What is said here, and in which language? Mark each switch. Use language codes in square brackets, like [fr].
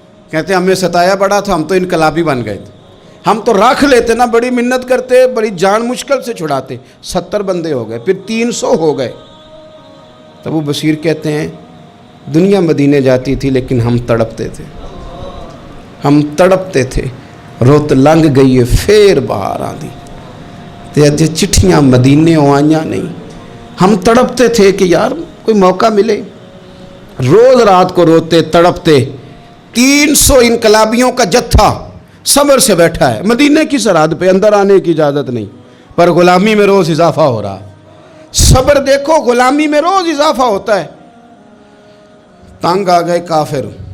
[ur] کہتے ہیں ہمیں ستایا بڑا تھا، ہم تو انقلابی بن گئے تھے. ہم تو رکھ لیتے نا، بڑی منت کرتے، بڑی جان مشکل سے چھڑاتے. 70 بندے ہو گئے، پھر 300 ہو گئے. تب وہ بصیر کہتے ہیں دنیا مدینے جاتی تھی لیکن ہم تڑپتے تھے، ہم تڑپتے تھے. [pa] رت لنگ گئی ہے پھر باہر آندی تے اج چٹھیاں مدینے آئیاں نہیں. [ur] ہم تڑپتے تھے کہ یار کوئی موقع ملے. روز رات کو روتے تڑپتے. 300 انقلابیوں کا جتھا صبر سے بیٹھا ہے مدینے کی سرحد پہ، اندر آنے کی اجازت نہیں، پر غلامی میں روز اضافہ ہو رہا ہے. صبر دیکھو، غلامی میں روز اضافہ ہوتا ہے. تنگ آ گئے کافر.